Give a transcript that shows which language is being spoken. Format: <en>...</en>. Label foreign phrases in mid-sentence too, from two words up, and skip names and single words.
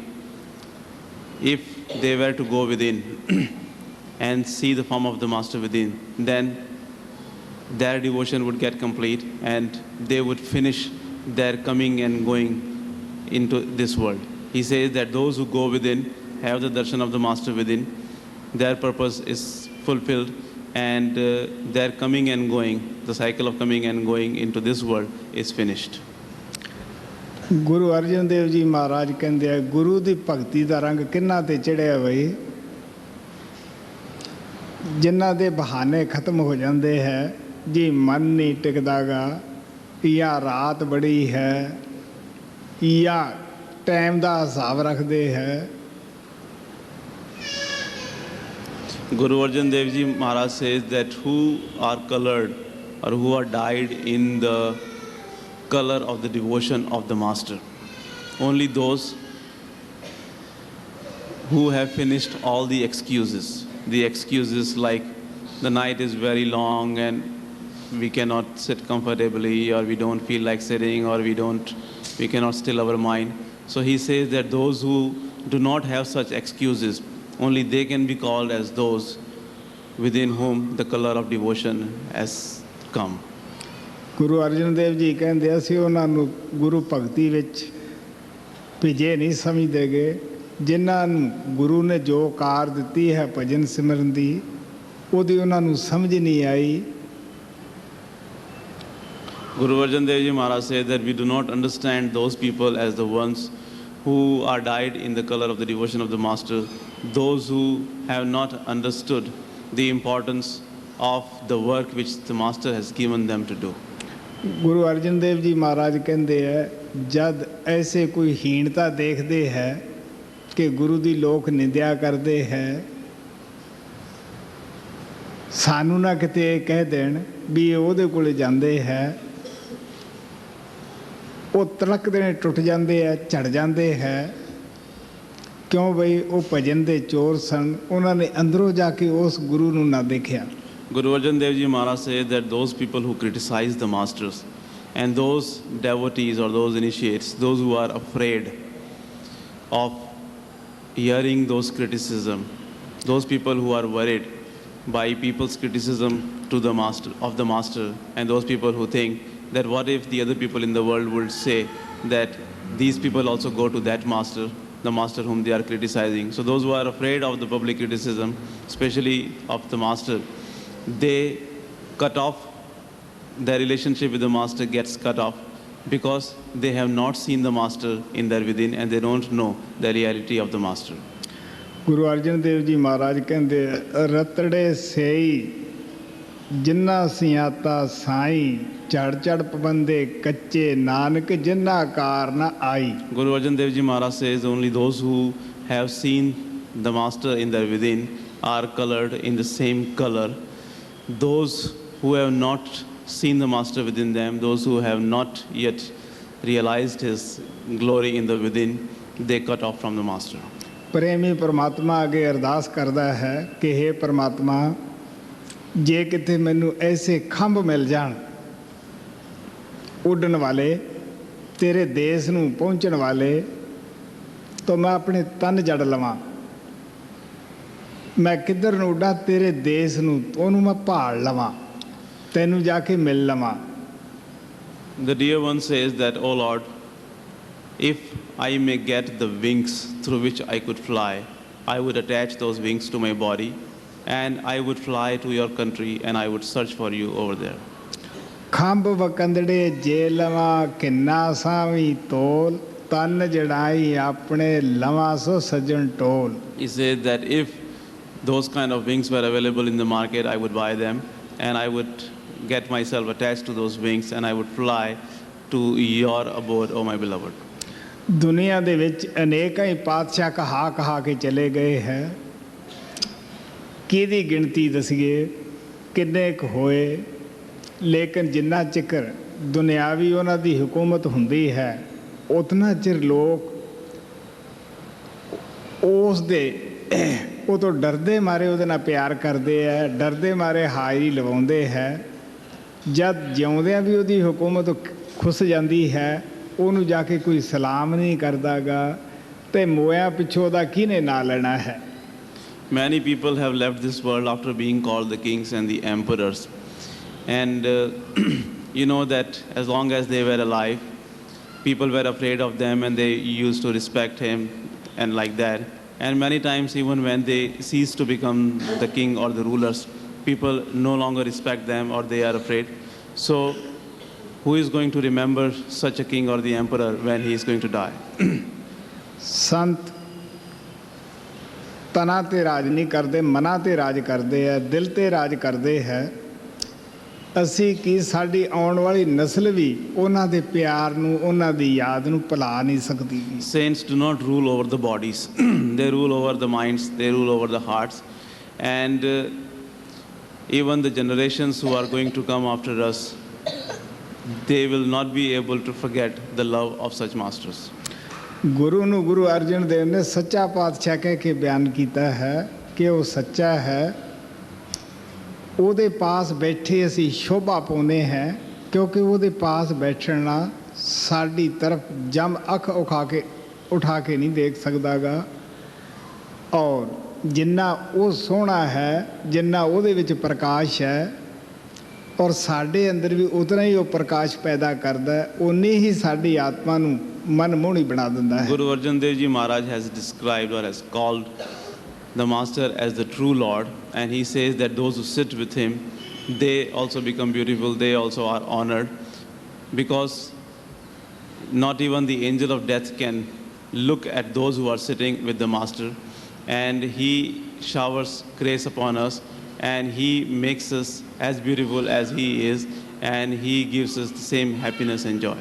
<en>If they were to go within and see the form of the master within, then their devotion would get complete and they would finish their coming and going into this world. He says that those who go within, have the darshan of the master within, their purpose is fulfilled, and their coming and going, the cycle of coming and going into this world is finished.</en> <pa>ਗੁਰੂ ਅਰਜਨ ਦੇਵ ਜੀ ਮਹਾਰਾਜ ਕਹਿੰਦੇ ਆ ਗੁਰੂ ਦੀ ਭਗਤੀ ਦਾ ਰੰਗ ਕਿਹਨਾਂ ਤੇ ਚੜਿਆ ਬਈ ਜਿਨ੍ਹਾਂ ਦੇ ਬਹਾਨੇ ਖਤਮ ਹੋ ਜਾਂਦੇ ਹੈ ਜੀ ਮਨ ਨਹੀਂ ਟਿਕਦਾਗਾ ਜਾਂ ਰਾਤ ਬੜੀ ਹੈ ਜਾਂ ਟਾਈਮ ਦਾ ਹਿਸਾਬ ਰੱਖਦੇ ਹੈ.</pa> <en>Guru Arjan Dev Ji Maharaj says that who are colored or who are dyed in the color of the devotion of the master, only those who have finished all the excuses like the night is very long and we cannot sit comfortably, or we don't feel like sitting, or we cannot still our mind. So he says that those who do not have such excuses, only they can be called as those within whom the color of devotion has come.</en> <pa>ਗੁਰੂ ਅਰਜਨ ਦੇਵ ਜੀ ਕਹਿੰਦੇ ਅਸੀਂ ਉਹਨਾਂ ਨੂੰ ਗੁਰੂ ਭਗਤੀ ਵਿੱਚ ਭਿਜੇ ਨਹੀਂ ਸਮਝਦੇਗੇ ਜਿਨ੍ਹਾਂ ਨੂੰ ਗੁਰੂ ਨੇ ਜੋ ਕਾਰ ਦਿੱਤੀ ਹੈ ਭਜਨ ਸਿਮਰਨ ਦੀ ਉਹਦੀ ਉਹਨਾਂ ਨੂੰ ਸਮਝ ਨਹੀਂ ਆਈ.</pa> <en>Guru Arjan Dev Ji Maharaj said that we do not understand those people as the ones who are dyed in the color of the devotion of the master, those who have not understood the importance of the work which the master has given them to do.</en> <pa>ਗੁਰੂ ਅਰਜਨ ਦੇਵ ਜੀ ਮਹਾਰਾਜ ਕਹਿੰਦੇ ਹੈ ਜਦ ਐਸੇ ਕੋਈ ਹੀਣਤਾ ਦੇਖਦੇ ਹੈ ਕਿ ਗੁਰੂ ਦੀ ਲੋਕ ਨਿੰਦਿਆ ਕਰਦੇ ਹੈ ਸਾਨੂੰ ਨਾ ਕਿਤੇ ਇਹ ਕਹਿ ਦੇਣ ਵੀ ਉਹਦੇ ਕੋਲ ਜਾਂਦੇ ਹੈ ਉਹ ਤਲਕਦੇ ਨੇ ਟੁੱਟ ਜਾਂਦੇ ਹੈ ਝੜ ਜਾਂਦੇ ਹੈ ਕਿਉਂ ਬਈ ਉਹ ਭਜਨ ਦੇ ਚੋਰ ਸਨ ਉਹਨਾਂ ਨੇ ਅੰਦਰੋਂ ਜਾ ਕੇ ਉਸ ਗੁਰੂ ਨੂੰ ਨਾ ਦੇਖਿਆ.</pa> <en>Guru Arjan Dev Ji Maharaj says that those people who criticize the masters and those devotees or those initiates, those who are afraid of hearing those criticism, those people who are worried by people's criticism to the master of the master, and those people who think that what if the other people in the world would say that these people also go to that master, the master whom they are criticizing. So those who are afraid of the public criticism, especially of the master, they cut off, their relationship with the master gets cut off because they have not seen the master in their within and they don't know the reality of the master.</en> <pa>ਗੁਰੂ ਅਰਜਨ ਦੇਵ ਜੀ ਮਹਾਰਾਜ ਕਹਿੰਦੇ ਰਤੜੇ ਸੇਈ ਜਿੰਨਾ ਸਿਆਤਾ ਸਾਈਂ ਝੜ ਝੜ ਪਬੰਦੇ ਕੱਚੇ ਨਾਨਕ ਜਿੰਨਾ ਕਾਰ ਨਾ ਆਈ.</pa> <en>Guru Arjan Dev Ji Maharaj says only those who have seen the master in their within are colored in the same color. Those who have not seen the master within them, those who have not yet realized his glory in the within, they cut off from the master.</en> <pa>ਪ੍ਰੇਮੀ ਪਰਮਾਤਮਾ ਅੱਗੇ ਅਰਦਾਸ ਕਰਦਾ ਹੈ ਕਿ ਹੇ ਪਰਮਾਤਮਾ ਜੇ ਕਿਤੇ ਮੈਨੂੰ ਐਸੇ ਖੰਭ ਮਿਲ ਜਾਣ ਉੱਡਣ ਵਾਲੇ ਤੇਰੇ ਦੇਸ਼ ਨੂੰ ਪਹੁੰਚਣ ਵਾਲੇ ਤਾਂ ਮੈਂ ਆਪਣੇ ਤਨ ਜੜ ਲਵਾਂ ਮੈਂ ਕਿੱਧਰ ਨੂੰ ਉੱਡਾਂ ਤੇਰੇ ਦੇਸ਼ ਨੂੰ ਉਹਨੂੰ ਮੈਂ ਭਾਲ ਲਵਾਂ ਤੈਨੂੰ ਜਾ ਕੇ ਮਿਲ ਲਵਾਂ.</pa> <en>The dear one says that, O Lord, if I may get the wings through which I could fly, I would attach those wings to my body and I would fly to your country and I would search for you over there.</en> <pa>ਖੰਭ ਵਕੰਦੜੇ ਜੇ ਲਵਾਂ ਕਿੰਨਾ ਸਾਵੀ ਤੋਲ ਤਨ ਜੜਾਈ ਆਪਣੇ ਲਵਾਂ ਸੋ ਸੱਜਣ ਟੋਲ.</pa> <en>He said that if those kind of wings were available in the market, I would buy them and I would get myself attached to those wings and I would fly to your abode, O my beloved.</en> <pa>ਦੁਨੀਆ ਦੇ ਵਿੱਚ ਅਨੇਕਾਂ ਹੀ ਪਾਤਸ਼ਾਹ ਕਹਾ ਕੇ ਚਲੇ ਗਏ ਹੈ ਕਿਹਦੀ ਗਿਣਤੀ ਦਸੀਏ ਕਿੰਨੇ ਕੁ ਹੋਏ ਲੇਕਿਨ ਜਿੰਨਾ ਚਿਰ ਦੁਨਿਆਵੀ ਉਹਨਾਂ ਦੀ ਹਕੂਮਤ ਹੁੰਦੀ ਹੈ ਉਤਨਾ ਚਿਰ ਲੋਕ ਉਸ ਦੇ ਉਹ ਤੋਂ ਡਰਦੇ ਮਾਰੇ ਉਹਦੇ ਨਾਲ ਪਿਆਰ ਕਰਦੇ ਹੈ, ਡਰਦੇ ਮਾਰੇ ਹਾਜ਼ਰੀ ਲਵਾਉਂਦੇ ਹੈ। ਜਦ ਜਿਉਂਦਿਆਂ ਵੀ ਉਹਦੀ ਹਕੂਮਤ ਖੁੱਸ ਜਾਂਦੀ ਹੈ, ਉਹਨੂੰ ਜਾ ਕੇ ਕੋਈ ਸਲਾਮ ਨਹੀਂ ਕਰਦਾ ਗਾ, ਅਤੇ ਮੋਇਆਂ ਪਿੱਛੋਂ ਉਹਦਾ ਕਿਹਨੇ ਨਾਂ ਲੈਣਾ ਹੈ।</pa> <en>Many people have left this world after being called the kings and the emperors. And you know that as long as they were alive, people were afraid of them and they used to respect him and like that. And many times even when they cease to become the king or the rulers, people no longer respect them or they are afraid. So who is going to remember such a king or the emperor when he is going to die?</en> <pa>ਸੰਤ ਤਨਾਂ 'ਤੇ ਰਾਜ ਨਹੀਂ ਕਰਦੇ, ਮਨਾਂ 'ਤੇ ਰਾਜ ਕਰਦੇ ਹੈ, ਦਿਲ 'ਤੇ ਰਾਜ ਕਰਦੇ ਹੈ। ਅਸੀਂ ਕੀ ਸਾਡੀ ਆਉਣ ਵਾਲੀ ਨਸਲ ਵੀ ਉਹਨਾਂ ਦੇ ਪਿਆਰ ਨੂੰ, ਉਹਨਾਂ ਦੀ ਯਾਦ ਨੂੰ ਭੁਲਾ ਨਹੀਂ ਸਕਦੀ।</pa> <en>Saints do not rule over the bodies. They rule over the minds, they rule over the hearts. And even the generations who are going to come after us, they will not be able to forget the love of such masters.</en> <pa>ਗੁਰੂ ਨੂੰ ਗੁਰੂ ਅਰਜਨ ਦੇਵ ਨੇ ਸੱਚਾ ਪਾਤਸ਼ਾਹ ਕਹਿ ਕੇ ਬਿਆਨ ਕੀਤਾ ਹੈ ਕਿ ਉਹ ਸੱਚਾ ਹੈ। ਉਹਦੇ ਪਾਸ ਬੈਠੇ ਅਸੀਂ ਸ਼ੋਭਾ ਪਾਉਂਦੇ ਹਾਂ, ਕਿਉਂਕਿ ਉਹਦੇ ਪਾਸ ਬੈਠਣ ਨਾਲ ਸਾਡੀ ਤਰਫ ਜਮ ਅੱਖ ਉਠਾ ਕੇ ਨਹੀਂ ਦੇਖ ਸਕਦਾ ਗਾ। ਔਰ ਜਿੰਨਾ ਉਹ ਸੋਹਣਾ ਹੈ, ਜਿੰਨਾ ਉਹਦੇ ਵਿੱਚ ਪ੍ਰਕਾਸ਼ ਹੈ, ਔਰ ਸਾਡੇ ਅੰਦਰ ਵੀ ਉਤਨਾ ਹੀ ਉਹ ਪ੍ਰਕਾਸ਼ ਪੈਦਾ ਕਰਦਾ, ਉਨੀ ਹੀ ਸਾਡੀ ਆਤਮਾ ਨੂੰ ਮਨਮੋਹਣੀ ਬਣਾ ਦਿੰਦਾ ਹੈ।</pa> <en>Guru Arjan Dev Ji Maharaj has described or has called the master as the true Lord, and he says that those who sit with him, they also become beautiful, they also are honored, because not even the angel of death can look at those who are sitting with the master, and he showers grace upon us, and he makes us as beautiful as he is, and he gives us the same happiness and joy.</en>